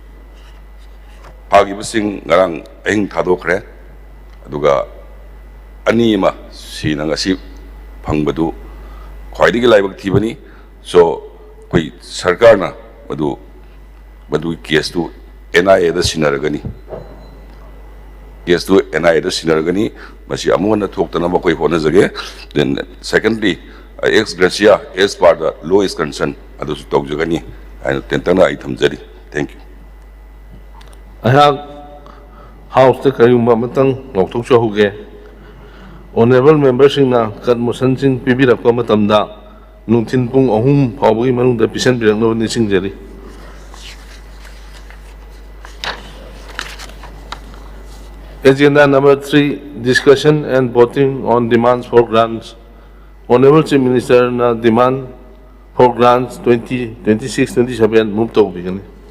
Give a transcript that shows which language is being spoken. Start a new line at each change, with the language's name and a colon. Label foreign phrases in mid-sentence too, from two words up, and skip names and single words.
Manipuri: ꯐꯥꯈꯤꯕꯁꯤꯡ ꯉꯔꯥꯡ ꯑꯍꯤꯡ ꯊꯥꯗꯣꯛꯈ꯭ꯔꯦ ꯑꯗꯨꯒ ꯑꯅꯤ ꯑꯃ ꯁꯤꯅ ꯉꯁꯤ ꯐꯪꯕꯗꯨ ꯈ꯭ꯋꯥꯏꯗꯒꯤ ꯂꯥꯏꯕꯛ ꯊꯤꯕꯅꯤ ꯁꯣ ꯑꯩꯈꯣꯏ ꯁꯔꯀꯥꯔꯅ ꯃꯗꯨꯒꯤ ꯀꯦꯁꯇꯨ NIA ꯁꯤꯟꯅꯔꯒꯅꯤ ꯀꯦꯁꯇꯨ NIA ꯁꯤꯟꯅꯔꯒꯅꯤ ꯃꯁꯤ ꯑꯃꯨꯛ ꯍꯟꯅ ꯊꯣꯛꯇꯅꯕ ꯑꯩꯈꯣꯏ ꯍꯣꯠꯅꯖꯒꯦ
English: then secondly ex gratia as per the law is concerned
Manipuri: ꯑꯗꯨꯁꯨ ꯇꯧꯖꯒꯅꯤ ꯍꯥꯏꯅ ꯇꯦꯟꯇꯛꯅ ꯑꯩ ꯊꯝꯖꯔꯤ
English: thank you
Manipuri: ꯑꯩꯍꯥꯛ ꯍꯥꯎꯁꯇ ꯀꯔꯤꯒꯨꯝꯕ ꯑꯃꯇꯪ ꯂꯥꯎꯊꯣꯛꯆꯍꯧꯒꯦ
English: honourable members cut motions
Manipuri: ꯄꯤꯕꯤꯔꯛꯄ ꯃꯇꯝꯗ ꯅꯨꯡꯊꯤꯜ ꯄꯨꯡ 3 ꯐꯥꯎꯕꯒꯤ ꯃꯅꯨꯡꯗ ꯄꯤꯁꯤꯟꯕꯤꯔꯛꯅꯕ ꯅꯤꯡꯁꯤꯡꯖꯔꯤ
English: Agenda number 3, discussion and voting on demands for grants. Honorable Chief Minister na demand for grants 2026-27 move to begin.